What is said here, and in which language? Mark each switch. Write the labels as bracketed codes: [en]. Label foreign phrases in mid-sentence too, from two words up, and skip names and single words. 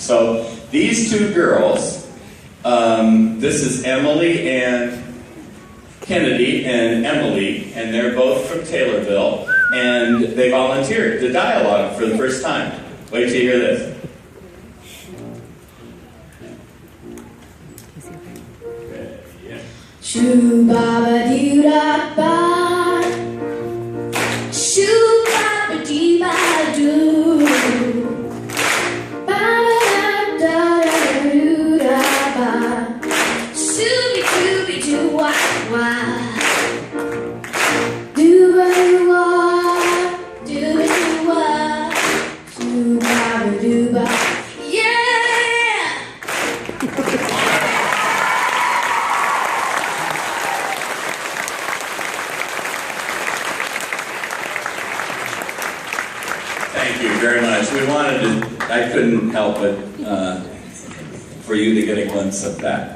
[en] So these two girls, this is Emily and Kennedy and Emily, and they're both from Taylorville, and they volunteered to dialogue for the first time. Wait till you hear this. Shoo-ba-ba-doo-da-ba, shoo-ba-ba-dee-ba-doo, ba-da-da-da-da-doo-da-ba, shoo-be-doo-be-doo-wah-wah, doo-ba-doo-wah, doo-ba-doo-wah, shoo-ba-ba-doo-ba, yeah! Thank you very much. We wanted to, I couldn't help it for you to get a glimpse of that.